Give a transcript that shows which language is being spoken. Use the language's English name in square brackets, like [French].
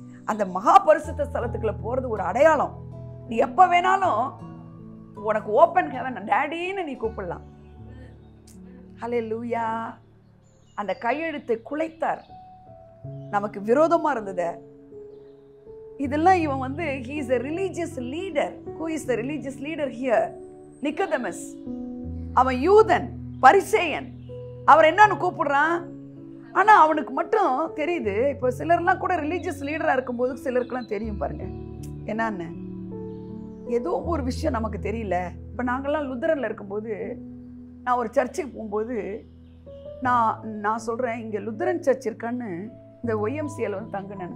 [Tamil] அந்த மகா பரிசுத்த ஸ்தலத்துக்குள்ள போறது ஒரு அடையாளம். நீ எப்ப வேணாலும் உனக்கு [English] open heaven [Tamil] டேடின்னு நீ கூப்பிடலாம். ஹல்லேலூயா. அந்த கையெழுத்தை குலைத்தார், நமக்கு விரோதமா இருந்தது. இதெல்லாம் இவன் வந்து [English] he is a religious leader. Who is the religious leader here? [Tamil] Nicodemus. அவன் யூதன், பரிசேயன். அவர் என்னன்னு கூப்பிடுறான், ஆனா அவனுக்கு மட்டும் தெரியுது. இப்போ சிலர்லாம் கூட [English] religious லீடரா [Tamil] இருக்கும்போது சிலருக்குலாம் தெரியும் பாருங்க என்னன்னு. ஏதோ ஒரு விஷயம் நமக்கு தெரியல. இப்போ நாங்கள்லாம் லுத்தரன்ல இருக்கும்போது, நான் ஒரு சர்ச்சுக்கு போகும்போது நான் சொல்கிறேன், இங்கே லுத்தரன் சர்ச் இருக்கான்னு இந்த ஒய்எம்சிஎல் வந்து தங்கினேன்.